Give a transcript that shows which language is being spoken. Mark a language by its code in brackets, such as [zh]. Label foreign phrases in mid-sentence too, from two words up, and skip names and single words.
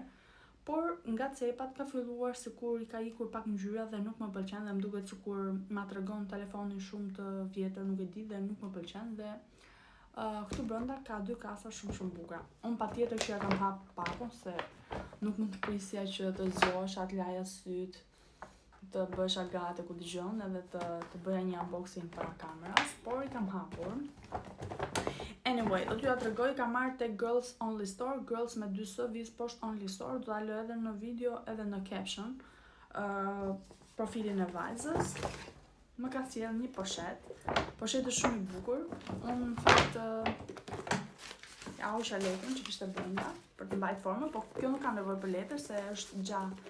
[sq] Por nga cepat ka filluar sikur i ka ikur pak ngjyra dhe nuk më pëlqen dhe më duket sikur ma tregon telefonin shumë të vjetër, nuk e di dhe nuk më pëlqen dhe këtu brenda ka 2 kasa shumë bukura. Unë patjetër që ja kam hap pakun se nuk mund të prisja që të zgjohesh, atë laja syt, të bësh gati ku dëgjon edhe të bëja një unboxing para kameras, por i kam hapur. Anyway, do t'ju tregoj, kam marrë tek Girls Only Store, Girls me 2 s, vis poshtë Only Store, do ta lë edhe në video edhe në caption profilin e vajzës. Më ka sjell një poshet është shumë i bukur. Unë në fakt ja usha letën që kishte brenda për të mbajtur formën, po kjo nuk ka nevojë për letër se është gjatë.